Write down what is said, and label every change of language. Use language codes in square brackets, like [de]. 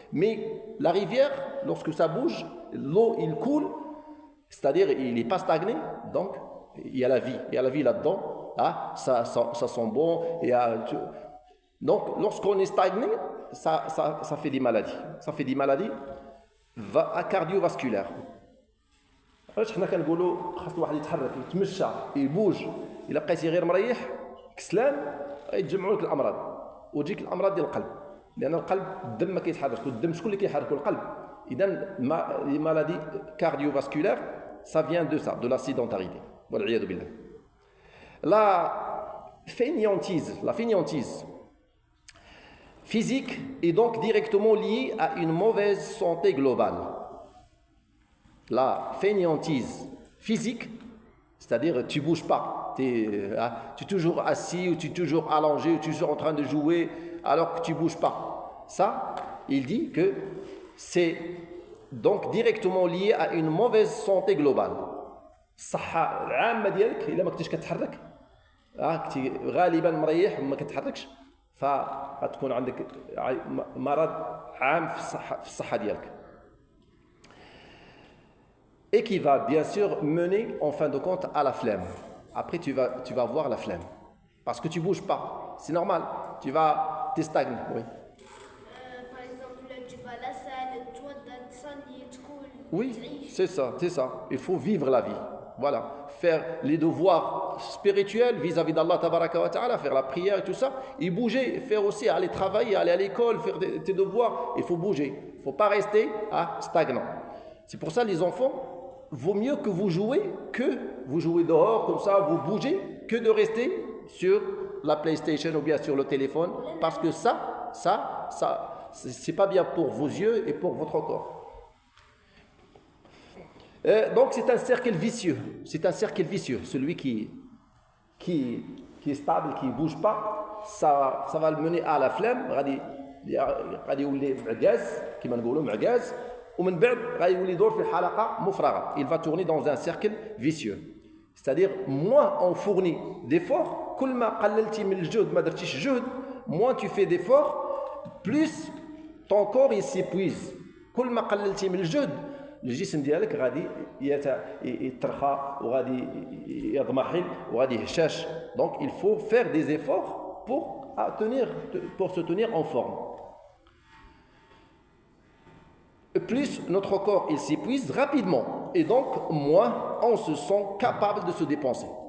[fr] Mais la rivière, lorsque ça bouge, l'eau, il coule, c'est-à-dire il n'est pas stagné, donc il y a la vie. Il y a la vie là-dedans, ça sent bon. Donc lorsqu'on est stagné, ça fait des maladies. Ça fait des maladies cardiovasculaires. [ar] علاش حنا كنقولوا خاص الواحد يتحرك يتمشى يبوج الا بقيتي غير مريح كسلان يتجمعوا لك الامراض وتجيك الامراض ديال القلب لان القلب الدم ما كيتحركش والدم شكون اللي كيحركوا القلب اذا [fr] les maladies cardiovasculaires ça vient de ça de la sédentarité [ar] والعياذ بالله. [fr] La fainéantise physique est donc directement liée à une mauvaise santé globale. La fainéantise physique, c'est-à-dire tu ne bouges pas, tu es toujours assis, ou tu es toujours allongé, ou tu es toujours en train de jouer, alors que tu ne bouges pas. Ça, il dit que c'est donc directement lié à une mauvaise santé globale. [ar] الصحة العامة ديالك إلا ما كنتيش كتحرك كنتي غالبا مريح وما كتحركش فغتكون عندك مرض عام في الصحة ديالك. [fr] Et qui va bien sûr mener en fin de compte à la flemme. Après tu vas voir la flemme. Parce que tu ne bouges pas. C'est normal. Tu stagnes. Oui. Par exemple, tu vas à la salle, toi, [ar] تصلي تقول [fr] Oui, c'est ça. Il faut vivre la vie. Voilà. Faire les devoirs spirituels vis-à-vis d'Allah Tabaraka wa Ta'ala, faire la prière et tout ça. Et bouger, faire aussi, aller travailler, aller à l'école, faire tes devoirs. Il faut bouger. Il ne faut pas rester stagnant. C'est pour ça les enfants, vaut mieux que vous jouez dehors comme ça, vous bougez, que de rester sur la PlayStation ou bien sur le téléphone, parce que ça, c'est pas bien pour vos yeux et pour votre corps. Donc c'est un cercle vicieux. Celui qui est stable, qui ne bouge pas, ça va le mener à la flemme. [ar] غادي يولي معجاز كما نقولوا معجاز ومن بعد غادي يولي يدور في الحلقه مفرغه. [fr] Il va tourner dans un cercle vicieux. C'est-à-dire moins on fournit d'efforts, [ar] كل ما قللتي من الجهد ما درتيش جهد, [fr] moins tu fais d'efforts, plus ton corps il s'épuise. [ar] كل ما قللتي من الجهد الجسم ديالك غادي يترخى وغادي يضمحل وغادي يهشاش. [fr] Donc il faut faire des efforts pour se tenir en forme. Plus notre corps il s'épuise rapidement et donc moins on se sent capable de se dépenser.